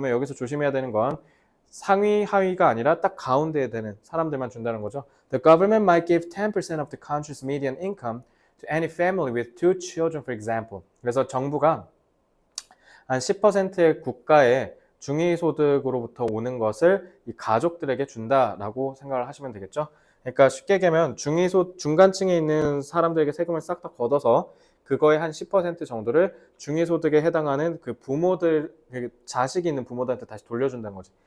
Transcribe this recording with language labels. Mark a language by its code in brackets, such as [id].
[ko] 그러면 여기서 조심해야 되는 건 상위, 하위가 아니라 딱 가운데에 되는 사람들만 준다는 거죠. [en] The government might give 10% of the country's median income to any family with 2 children, for example. [ko] 그래서 정부가 한 10%의 국가의 중위소득으로부터 오는 것을 이 가족들에게 준다라고 생각을 하시면 되겠죠. 그러니까 쉽게 얘기하면 중간층에 있는 사람들에게 세금을 싹 다 걷어서 그거의 한 10% 정도를 중위소득에 해당하는 그 부모들, 자식이 있는 부모들한테 다시 돌려준다는 거지.